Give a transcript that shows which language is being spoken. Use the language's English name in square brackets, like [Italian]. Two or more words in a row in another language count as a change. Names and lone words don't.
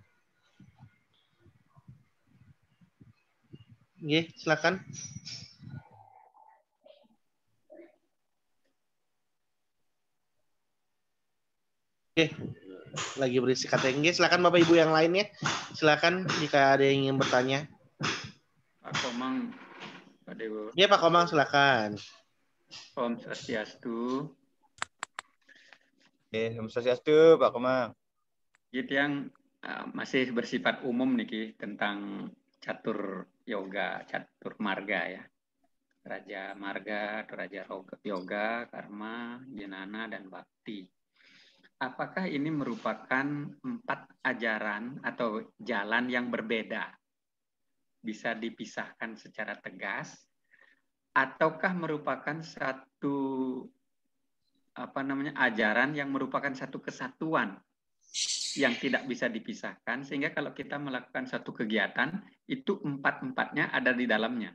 [Indonesian] Oke, silakan. Oke, lagi berisi KTNG. Silakan Bapak Ibu yang lainnya. Silakan jika ada yang ingin bertanya. Pak Komang, Pak Dewo. Ya Pak Komang, silakan. [Balinese] Om Swastiastu. Om Swastiastu, [Indonesian] Pak Komang. Gitu yang masih bersifat umum nih tentang catur yoga, catur marga ya. Raja marga, Raja yoga, karma, jnana, dan bakti. Apakah ini merupakan 4 ajaran atau jalan yang berbeda? Bisa dipisahkan secara tegas? Ataukah merupakan satu ajaran yang merupakan satu kesatuan yang tidak bisa dipisahkan, sehingga kalau kita melakukan satu kegiatan, itu 4-4-nya ada di dalamnya.